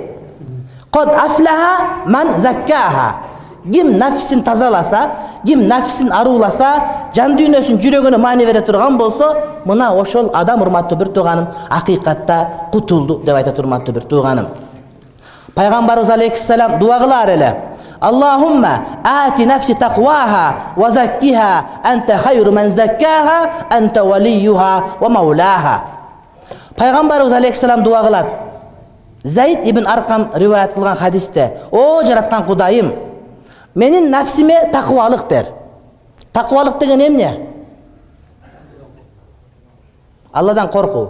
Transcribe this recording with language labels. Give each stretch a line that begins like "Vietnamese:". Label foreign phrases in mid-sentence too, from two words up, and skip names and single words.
Arabic: قد أفلح من زكاها.
Kyrgyz: Ким nafsисин тазаласа, ким nafsисин аруласа, жан дүйнөсүн жүрөгүнө маани бере турган болсо, мына ошол адам, урматтуу бир тууганым, акыйкатта кутулду деп айтат, урматтуу бир тууганым. Пайгамбарыбыз алейхиссалам дуа кылар эле:
Arabic: "اللهم آت نفسي تقواها وزكها أنت خير من زكاها أنت وليها ومولاها."
Kyrgyz: Пайгамбарыбыз алейхиссалам дуа кылат. Зайд ибн Аркам риваят кылган хадисте: "О жараткан Кудайым, менин nafsime таквалык бер." Таквалык деген эмне? Алладан коркуу.